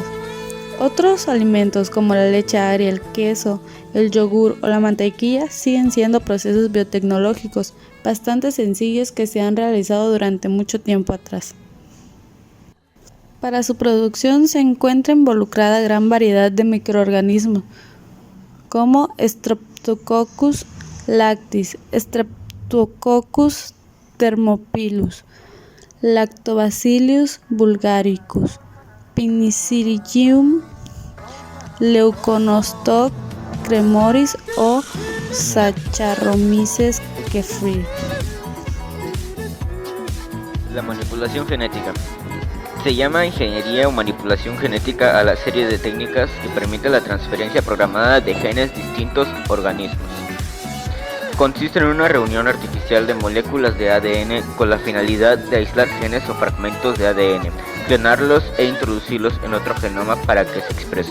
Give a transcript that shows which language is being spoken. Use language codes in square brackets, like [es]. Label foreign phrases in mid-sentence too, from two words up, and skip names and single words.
[es] Otros alimentos como la leche agria, el queso, el yogur o la mantequilla siguen siendo procesos biotecnológicos bastante sencillos que se han realizado durante mucho tiempo atrás. Para su producción se encuentra involucrada gran variedad de microorganismos como Streptococcus lactis, Streptococcus thermophilus, Lactobacillus bulgaricus, Penicillium, Leuconostoc cremoris o Saccharomyces kefir. La manipulación genética. Se llama ingeniería o manipulación genética a la serie de técnicas que permite la transferencia programada de genes de distintos organismos. Consiste en una reunión artificial de moléculas de ADN con la finalidad de aislar genes o fragmentos de ADN, clonarlos e introducirlos en otro genoma para que se expresen.